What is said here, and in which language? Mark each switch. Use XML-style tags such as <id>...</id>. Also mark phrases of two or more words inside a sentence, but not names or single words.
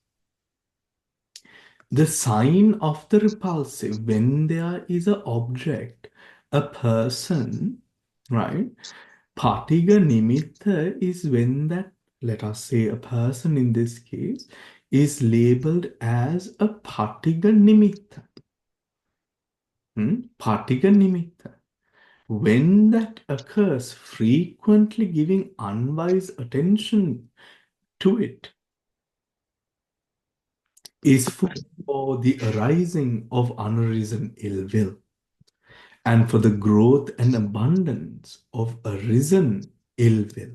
<en>The sign of the repulsive, when there is an object, a person, right?</en> <pi>Patiga nimitta</pi> <en>is when that, let us say a person in this case, is labeled as a</en> <pi>patiga nimitta. Patiga nimitta.</pi> <en>When that occurs, frequently giving unwise attention to it is food for the arising of unarisen ill will and for the growth and abundance of arisen ill will.</en>